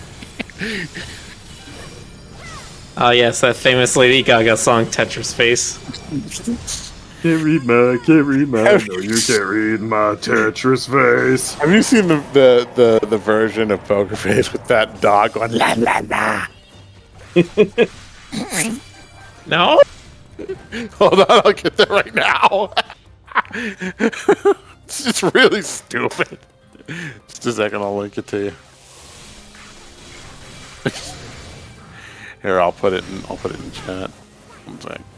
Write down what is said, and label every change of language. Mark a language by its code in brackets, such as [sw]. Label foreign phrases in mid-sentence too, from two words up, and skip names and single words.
[en] Oh yes, that famous Lady Gaga song Tetris Face. Can't read my, no you can't read my Tetris face. Have you seen the version of Poker Face with that dog going la la la? No? Hold on, I'll get there right now. It's just really stupid. Just a second, I'll link it to you. Here, I'll put it in chat. One sec.